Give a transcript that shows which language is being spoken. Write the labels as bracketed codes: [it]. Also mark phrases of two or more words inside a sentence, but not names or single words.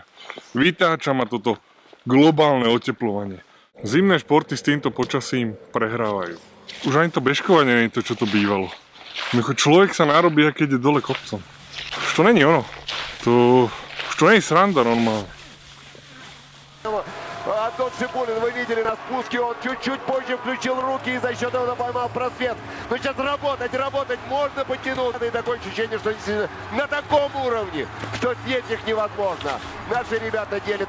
[sk] Vytáča ma toto globálne oteplovanie. Zimné športy s týmto počasím prehrávajú. Už ani to bežkovanie nie je to, čo to bývalo. Človek sa narobí, keď ide dole kopcom. [cs] Už to není ono. [sk] Už to nie je sranda normálne. [ru] Антон Шипулин, вы видели на спуске, он чуть-чуть позже включил руки и за счет этого поймал просвет. Но сейчас работать можно потянуть. И такое ощущение, что на таком уровне, что снять их невозможно. Наши ребята делят...